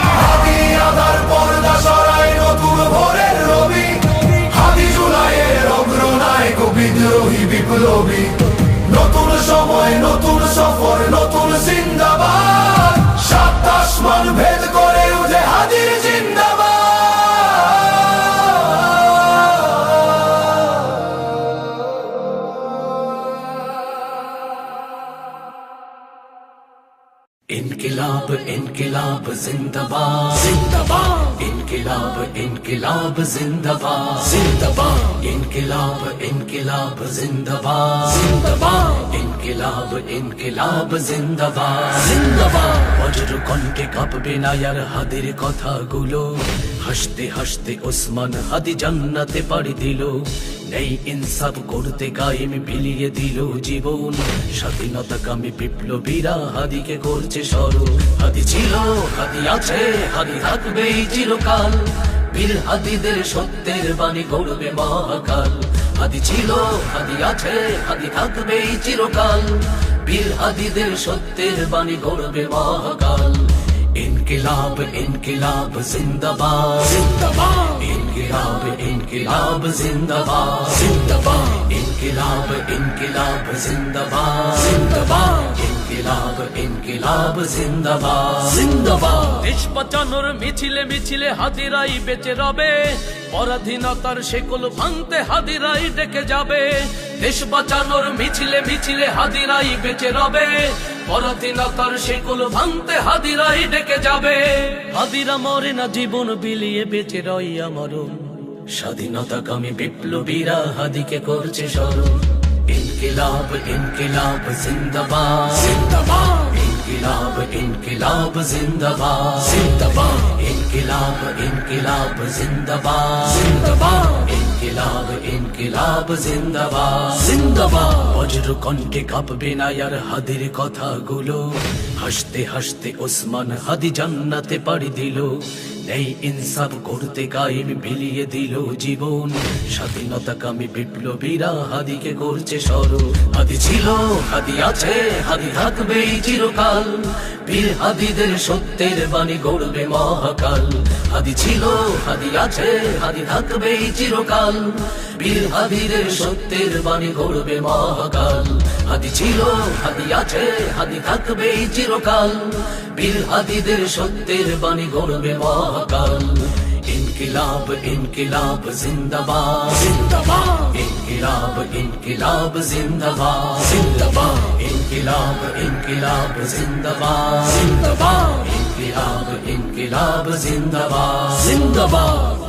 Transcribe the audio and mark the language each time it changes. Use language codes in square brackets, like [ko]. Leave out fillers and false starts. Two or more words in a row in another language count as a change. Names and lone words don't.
[bn] হাদি আধার পর্দা সরায় নতুন ভোরের রবি, হাদি জুলাইয়ের অগ্রনায়ক বিদ্রোহী বিপ্লবী। নতুন সময় নতুন সফর নতুন জিন্দাবাদ, সাত আসমান ভেদ করে উঠে হাদির জিন্দাবাদ। [hi] इनकिलाब इनकिलाब जिंदाबाद जिंदाबाद, इनकिलाब इनकिलाब जिंदाबाद जिंदाबाद, इनकिलाब इनकिलाब जिंदाबाद जिंदाबाद, इनकिलाब इनकिलाब जिंदाबाद जिंदाबाद। [bn] বজ্র কণ্ঠে কাঁপবে না আর হাদির কথাগুলো, হাসতে হাসতে ওসমান হাদি জান্নাতে পাড়ি দিল। নেই ইনসাফ করতে কায়েম বিলিয়ে দিল জীবন, স্বাধীনতাকামী বিপ্লবীরা হাদিকে করছে স্মরণ। হাদি ছিল, হাদি আছে, হাদি থাকবে চিরকাল, বীর হাদিদের সত্যের বাণী গড়বে মহাকাল। হাদি ছিল, হাদি আছে, হাদি থাকবে চিরকাল, বীর হাদিদের সত্যের বাণী গড়বে মহাকাল। [hi] इनकिलाब इनकिलाब जिंदाबाद जिंदाबाद, इनकिलाब इनकिलाब जिंदाबाद जिंदाबाद, इनकिलाब इनकिलाब जिंदाबाद जिंदाबाद, इनकिलाब इनकिलाब जिंदाबाद जिंदाबाद। [bn] দেশ বাঁচানোর মিছিলে মিছিলে হাদিরাই বেঁচে রবে, পরাধীনতার শেকল ভাঙতে হাদিরাই ডেকে যাবে। দেশ বাঁচানোর মিছিলে মিছিলে হাদিরাই বেঁচে রবে, পরাধীনতার শেকল ভাঙতে হাদিরাই ডেকে যাবে। হাদিরা মরে না, জীবন বিলিয়ে বেঁচে রয় আমরণ, স্বাধীনতাকামী বিপ্লবীরা হাদিকে করছে স্মরণ। [hi] इनकिलाब इनकिलाब जिंदाबाद जिंदाबाद, इनकिलाब इनकिलाब जिंदाबाद जिंदाबाद, इनकिलाब इनकिलाब जिंदाबाद जिंदाबाद, इनकिलाब इनकिलाब जिंदाबाद जिंदाबाद। [bn] বজ্র কণ্ঠে কাঁপবে না আর হাদির কথাগুলো, হাসতে হাসতে ওসমান হাদি জান্নাতে পাড়ি দিল। নেই ইনসাফ করতে কায়েম বিলিয়ে দিল জীবন, স্বাধীনতাকামী বিপ্লবীরা হাদিকে করছে স্মরণ। হাদি ছিল, হাদি আছে, হাদি থাকবে চিরকাল, বীর হাদিদের সত্যের বাণী গড়বে মহাকাল। হাদি ছিল, হাদি আছে, হাদি থাকবে চিরকাল, বীর হাদিদের সত্যের বাণী গড়বে মহাকাল। হাদি ছিল, হাদি আছে, হাদি থাকবে চিরকাল, বীর হাদিদের সত্যের বাণী গড়বে মহাকাল। [hi] इनकिलाब इनकिलाब जिंदाबाद जिंदाबाद, इनकिलाब इनकिलाब जिंदाबाद जिंदाबाद, इनकिलाब इनकिलाब जिंदाबाद जिंदाबाद, इनकिलाब इनकिलाब जिंदाबाद जिंदाबाद।